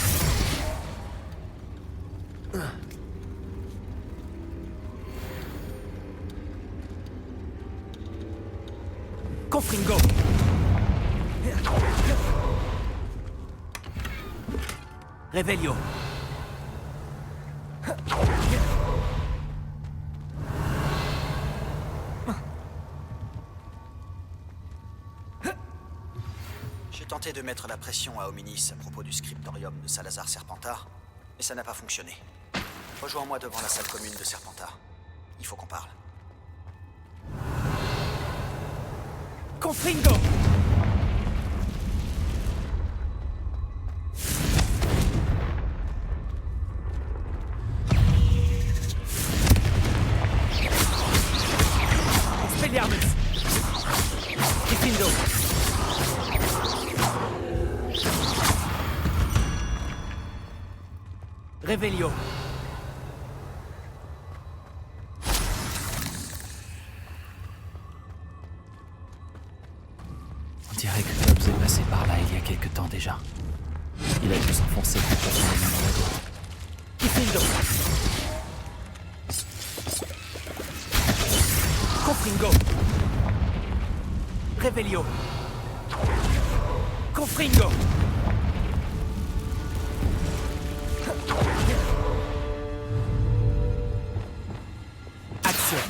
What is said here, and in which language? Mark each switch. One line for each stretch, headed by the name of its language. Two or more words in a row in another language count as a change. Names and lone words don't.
French: Confringo. Revelio. J'ai tenté de mettre la pression à Hominis à propos du scriptorium de Salazar Serpentard, mais ça n'a pas fonctionné. Rejoins-moi devant la salle commune de Serpentard. Il faut qu'on parle. Confringo. Expelliarmus. Diffindo. Revelio. On dirait que Tobbs est passé par là il y a quelque temps déjà. Il a dû s'enfoncer plus profondément dans la grotte. Diffindo. Confringo. Revelio. Confringo. Action.